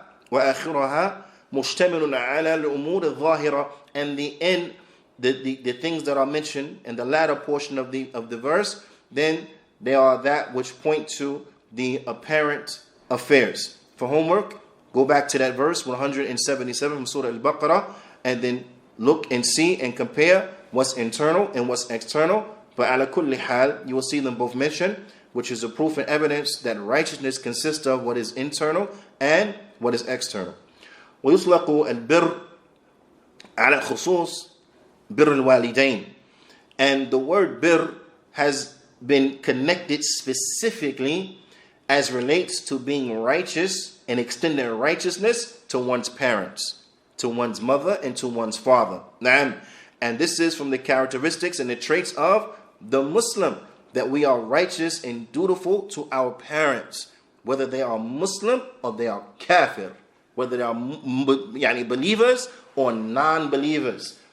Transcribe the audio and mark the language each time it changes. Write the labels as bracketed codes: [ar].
[ar] وآخرها مشتمل على الأمور الظاهرة. [en] And the end, the things that are mentioned in the latter portion of the verse, then they are that which point to the apparent affairs. For homework, go back to that verse 177 from Surah Al-Baqarah and then look and see and compare what's internal and what's external. But [ar] ala kulli hal, [en] you will see them both mentioned, which is a proof and evidence that righteousness consists of what is internal and what is external. [ar] ويطلق البر على خصوص بر الوالدين. [en] And the word bir has been connected specifically as relates to being righteous and extending righteousness to one's parents, to one's mother and to one's father. And this is from the characteristics and the traits of the Muslim, that we are righteous and dutiful to our parents, whether they are Muslim or they are kafir, whether they are believers or non-believers.